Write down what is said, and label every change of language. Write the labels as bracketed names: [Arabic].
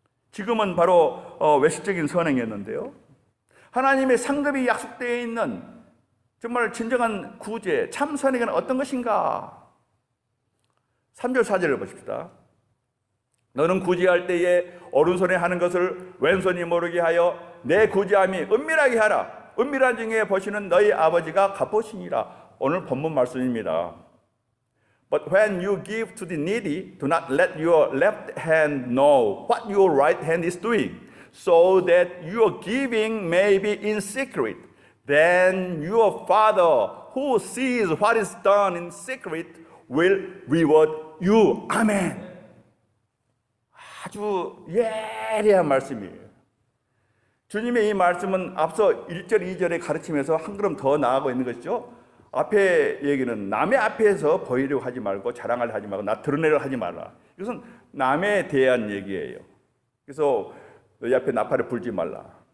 [Korean] 지금은 바로 외식적인 선행이었는데요. 하나님의 상급이 약속되어 있는 정말 진정한 구제, 참 선행은 어떤 것인가? 3절 4절을 보십시다. 너는 구제할 때에 오른손에 하는 것을 왼손이 모르게 하여 내 구제함이 은밀하게 하라. 은밀한 중에 보시는 너희 아버지가 갚으시니라. 오늘 본문 말씀입니다. [English] But when you give to the needy, do not let your left hand know what your right hand is doing, so that your giving may be in secret. Then your Father who sees what is done in secret will reward you. [Korean] 아멘. 아주 예리한 말씀이에요. 주님의 이 말씀은 앞서 1절, 2절의 가르침에서 한 걸음 더 나아가고 있는 것이죠. 앞에 얘기는 남의 앞에서 보이려고 하지 말고 자랑을 하지 말고 나 드러내려고 하지 말라. 이것은 남에 대한 얘기예요. 그래서 너희 앞에 나팔을 불지 말라.